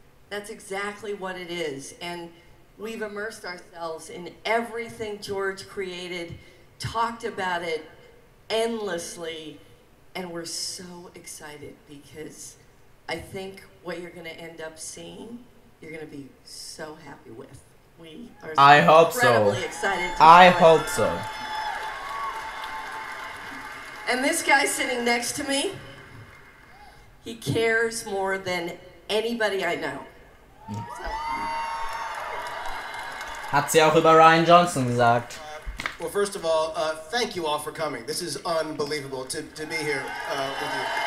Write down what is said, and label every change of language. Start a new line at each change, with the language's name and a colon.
English: That's exactly what it is. And we've immersed ourselves in everything George created, talked about it endlessly, and we're so excited because I think what you're going to end up seeing, you're going to be so happy with. We are I hope so. incredibly excited to I show it. hope so. And this guy sitting next to me, he cares more than anybody I know. So.
German: Hat sie auch über Ryan Johnson gesagt.
English: Well, first of all, thank you all for coming. This is unbelievable to be here with you.